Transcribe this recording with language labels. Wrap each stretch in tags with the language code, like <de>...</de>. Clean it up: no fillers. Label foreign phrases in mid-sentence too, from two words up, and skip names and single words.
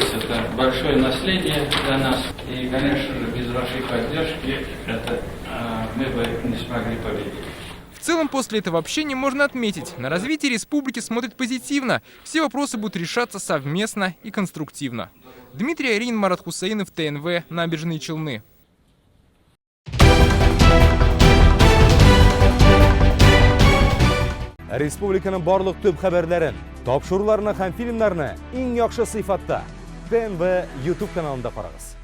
<ru>Это большое наследие для нас. И, конечно же, без вашей поддержки мы бы не смогли победить. В целом, после этого общения можно отметить, на развитие республики смотрят позитивно. Все вопросы будут решаться совместно и конструктивно. Дмитрий Аринин, Марат Хусаинов, ТНВ, Набережные Челны.</ru> <tt>Республиканың барлык төп хәбәрләрен, тапшыруларны һәм фильмнарны иң яхшы сыйфатта ТНВ YouTube каналында карагыз.</tt>